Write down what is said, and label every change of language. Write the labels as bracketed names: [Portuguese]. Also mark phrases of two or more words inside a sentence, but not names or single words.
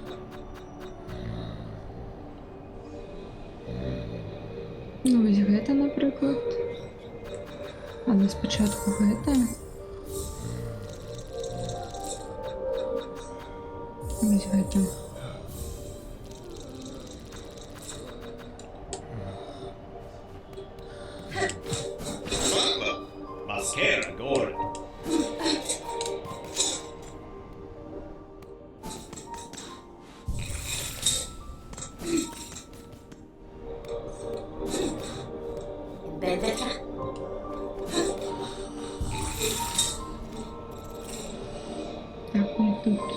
[Ukrainian] Ну, ось гэта, наприклад. Але спочатку гэта. Ось гэта. [Swedish] Maskera går. Бедека. [Ukrainian] Так, ми тут.